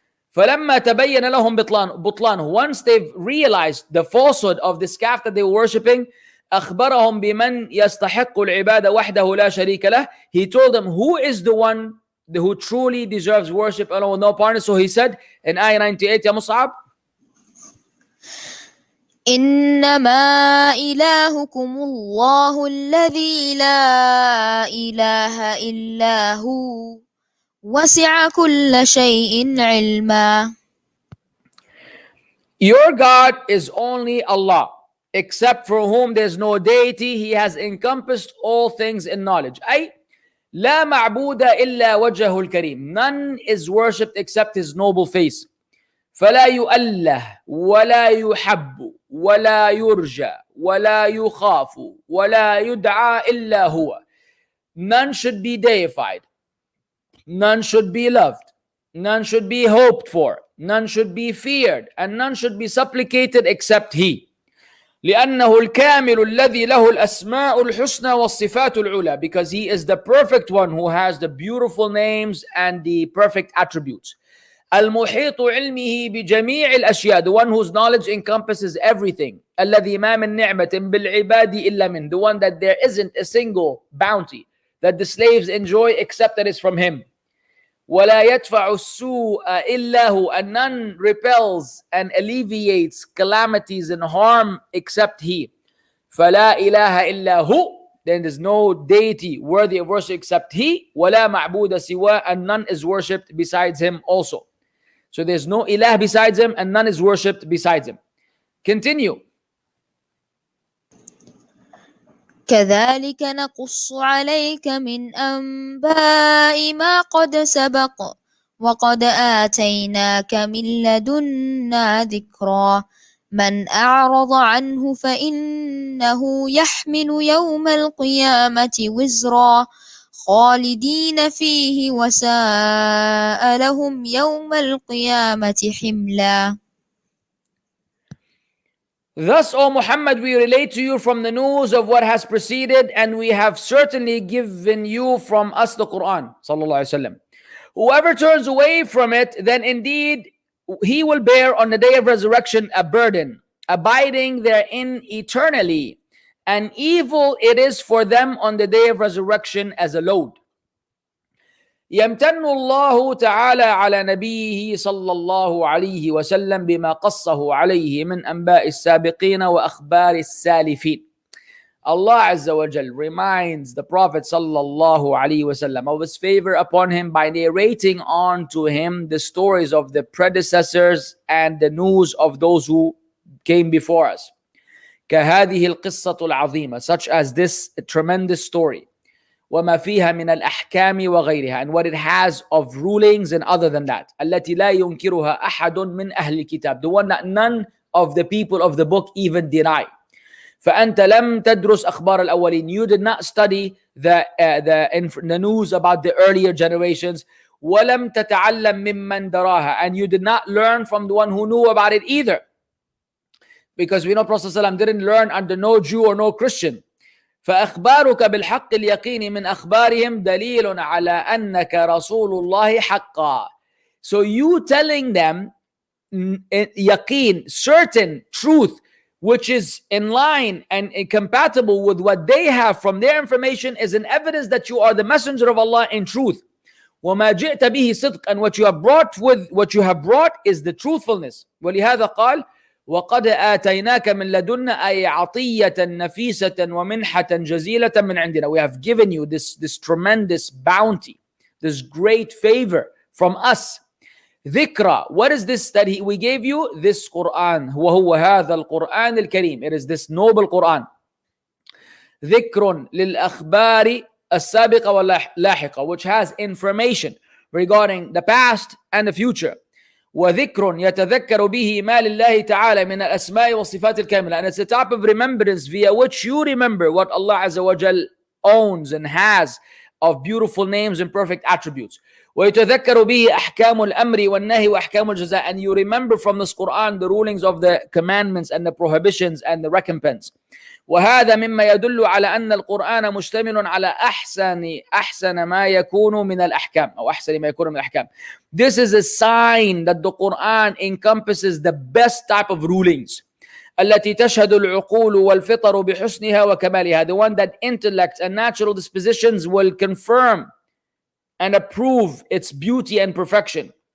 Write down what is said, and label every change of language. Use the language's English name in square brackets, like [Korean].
[Arabic] فلما تبين لهم بطلانه, [English] once they've realized the falsehood of this calf that they were worshipping, [Arabic] أخبرهم بمن يستحق العبادة وحده لا شريك له. [English] He told them who is the one who truly deserves worship alone with no partner. So he said in Ayah 98, [Arabic] يا مصعب, إنما إلهكم الله الذي لا إله إلا هو وسع كل شيء علما. [English] Your God is only Allah, except for whom there's no deity. He has encompassed all things in knowledge. [Arabic] أي لا معبود إلا وجهه الكريم. [English] None is worshipped except his noble face. [Arabic] فلا يؤله ولا يحب ولا يرجى ولا يخاف ولا يدعى إلا هو. [English] None should be deified. None should be loved. None should be hoped for. None should be feared. And none should be supplicated except He. [Arabic] لأنه الكامل الذي له الأسماء الحسنى والصفات العلى. [English] Because He is the perfect one who has the beautiful names and the perfect attributes. [Arabic] المحيط علمه بجميع الأشياء. [English] The one whose knowledge encompasses everything. [Arabic] الذي ما من نعمة بالعباد إلا من. [English] The one that there isn't a single bounty that the slaves enjoy except that is from Him. [Arabic] ولا يدفع السوء إلا هو. [English] And none repels and alleviates calamities and harm except He. [Arabic] فلا إله إلا هو. [English] then there's no deity worthy of worship except He, [Arabic] وَلَا مَعْبُودَ سِوَى, [English] and none is worshipped besides Him also. So there's no ilah besides Him and none is worshipped besides Him. Continue. [Arabic] كذلك نقص عليك من أنباء ما قد سبق وقد آتيناك من لدنا ذكرا من أعرض عنه فإنه يحمل يوم القيامة وزرا خالدين فيه وساء لهم يوم القيامة حملا. [English] Thus, O Muhammad, we relate to you from the news of what has preceded, and we have certainly given you from us the Quran. Sallallahu Alaihi Wasallam. Whoever turns away from it, then indeed he will bear on the day of resurrection a burden, abiding therein eternally, and evil it is for them on the day of resurrection as a load. [Arabic] يمتن الله تعالى على نبيه صلى الله عليه وسلم بما قصه عليه من أنباء السابقين وأخبار السالفين. [English] Allah Azza wa Jal reminds the Prophet sallallahu alaihi wasallam of His favor upon him by narrating on to him the stories of the predecessors and the news of those who came before us. [Arabic] كهذه القصة العظيمة, [English] such as this tremendous story. [Arabic] وما فيها من الأحكام وغيرها, [English] and what it has of rulings and other than that. [Arabic] التي لا ينكرها أحد من أهل الكتاب, [English] the one that none of the people of the book even deny. [Arabic] فأنت لم تدرس أخبار الأولين, [English] you did not study the news about the earlier generations. [Arabic] ولم تتعلم ممن دراها, [English] and you did not learn from the one who knew about it either. Because we know Prophet ﷺ didn't learn under no Jew or no Christian. [Arabic] فأخبارك بالحق اليقين من أخبارهم دليل على أنك رسول الله حقا. [English] So you telling them yaqeen, certain truth, which is in line and compatible with what they have from their information, is an evidence that you are the messenger of Allah in truth. [Arabic] وما جئت به صدق, [English] and what you have brought is the truthfulness. [Arabic] ولهذا قال وقد آتيناك من لدنا أي عطية نفيسة ومنحة جزيلة من عندنا. [English] We have given you this tremendous bounty, this great favor from us. ذكرى, what is this that we gave you? This Quran. [Arabic] وهو هذا القرآن الكريم. [English] It is this noble Quran. [Arabic] ذكر للأخبار السابقة واللاحقة, [English] which has information regarding the past and the future. [Arabic] وذكر يتذكر به ما لله تعالى من الأسماء والصفات الكاملة, [English] and it's a type of remembrance via which you remember what Allah Azza wa Jal owns and has of beautiful names and perfect attributes. [Arabic] ويتذكر به أحكام الأمر والنهي وأحكام الجزاء, [English] and you remember from this Quran the rulings of the commandments and the prohibitions and the recompense. [Arabic] وهذا مما يدل على أن القرآن مشتمل على أحسن ما يكون من الأحكام أو أحسن ما يكون من الأحكام. [English] This is a sign that the Quran encompasses the best type of rulings. [Arabic] التي تشهد العقول والفطر بحسنها وكمالها, [English] the one that intellect and natural dispositions will confirm and approve its beauty and perfection.